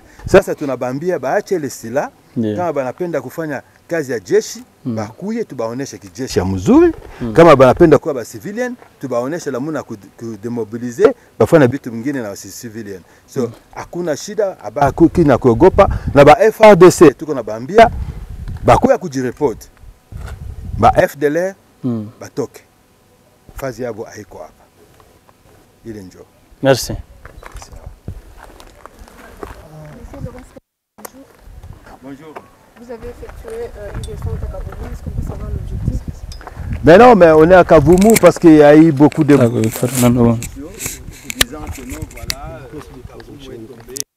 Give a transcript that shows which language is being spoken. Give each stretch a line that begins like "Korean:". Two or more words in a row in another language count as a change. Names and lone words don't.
Swahili: Sasa tunabambia baache ile sila kama banapenda kufanya kazi ya jeshi bakuye tubaoneshe kijeshi ya mzuri. Kama banapenda kuwa ba civilian tubaoneshe lamuna kudemobilize bafanya vitu vingine na civilian. So hakuna shida abakuki na kuogopa na ba FRDC tuko na bambia bakuya kujireport. Ba FDLR batoke. Fazi yabo haiko hapa. Ile njo.
French: Merci. Bonjour. Vous avez effectué une descente à Kavumu, est-ce qu'on peut savoir l'objectif? Mais non, mais on est à Kavumu parce qu'il y a eu beaucoup de disant que non, voilà, Kavumu est tombé.